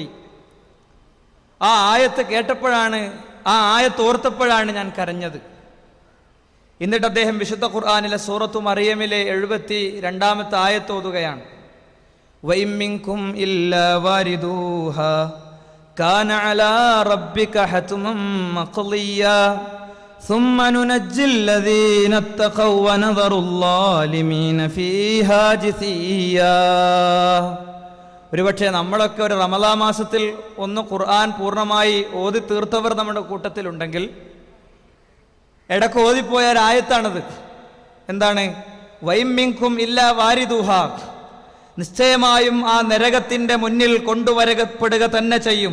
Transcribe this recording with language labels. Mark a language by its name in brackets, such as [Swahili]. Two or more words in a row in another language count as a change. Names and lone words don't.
[Malayalam] ആ ആയത്ത് കേട്ടപ്പോഴാണ്, ആ ആയത്ത് ഓർത്തപ്പോഴാണ് ഞാൻ കരഞ്ഞത്. എന്നിട്ട് അദ്ദേഹം വിശുദ്ധ ഖുർആനിലെ സൂറത്തു മറിയമിലെ 72ാമത്തെ ആയത്ത് ഓതുകയാണ്. [Arabic] وإن منكم إلا واردها كان على ربك حتما مقضيا ثم ننجي الذين اتقوا ونذر الظالمين فيها جثيا. [Malayalam] ഒരുപക്ഷെ നമ്മളൊക്കെ ഒരു റമദാൻ മാസത്തിൽ ഒന്ന് ഖുർആൻ പൂർണ്ണമായി ഓതി തീർത്തവർ നമ്മുടെ കൂട്ടത്തിലുണ്ടെങ്കിൽ ഇടയ്ക്ക് ഓതിപ്പോയ ഒരായത്താണത്. എന്താണ്? [Arabic] وإن منكم إلا واردها, [Malayalam] നിശ്ചയമായും ആ നരകത്തിൻ്റെ മുന്നിൽ കൊണ്ടുവരപ്പെടുക തന്നെ ചെയ്യും.